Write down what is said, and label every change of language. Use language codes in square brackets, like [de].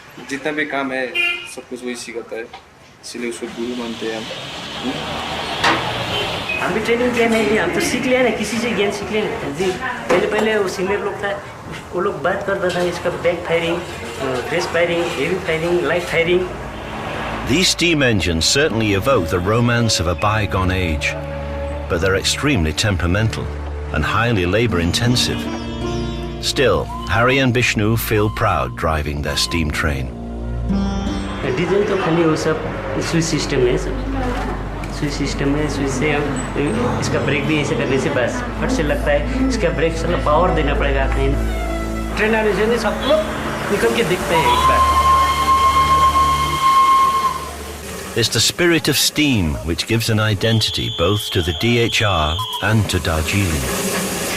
[hi] जितना भी काम है सब कुछ वही सिखाता है इसलिए उसको गुरु मानते हैं हम भी ट्रेनिंग किया नहीं हम तो सीख लिया ना किसी से ज्ञान सीख लिया जी पहले वो सीनियर लोग था वो लोग बात करता था इसका back firing fresh firing heavy firing light firing. [en] These steam engines certainly evoke the romance of a bygone age, but they're extremely temperamental and highly labor-intensive. Still, Harry and Vishnu feel proud driving their steam train. [hi] Diesel तो खाली वो सब switch system है switch system है switch से इसका break भी ऐसे करने से बस फट से लगता है इसका ब्रेक से पावर देना पड़ेगा कहीं ट्रेन आने से सब लोग निकल के दिखते हैं एक बार. [en] It's the spirit of steam which gives an identity both to the DHR and to Darjeeling.